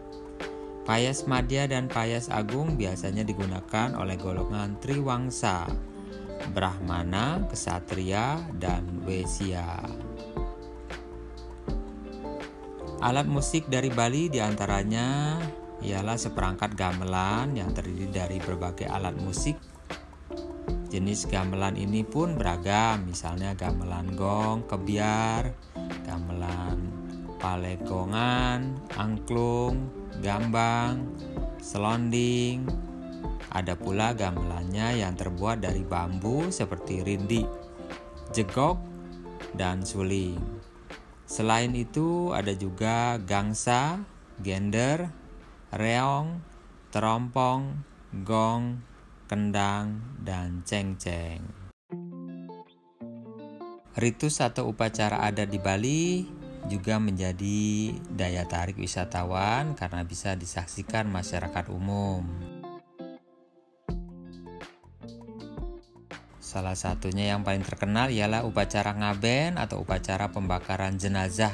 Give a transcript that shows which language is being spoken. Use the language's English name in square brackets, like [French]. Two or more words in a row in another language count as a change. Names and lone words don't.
[Indonesian] Payas madya dan payas agung biasanya digunakan oleh golongan Triwangsa, Brahmana, Ksatria, dan Wesya. Alat musik dari Bali diantaranya ialah seperangkat gamelan yang terdiri dari berbagai alat musik. Jenis gamelan ini pun beragam, misalnya gamelan gong, kebiar, gamelan palegongan, angklung, gambang, selonding. Ada pula gamelannya yang terbuat dari bambu seperti rindi, jegok, dan suling. Selain itu ada juga gangsa, gender, reong, terompong, gong, kendang, dan cengceng. Ritus atau upacara adat di Bali juga menjadi daya tarik wisatawan karena bisa disaksikan masyarakat umum. Salah satunya yang paling terkenal ialah upacara ngaben atau upacara pembakaran jenazah.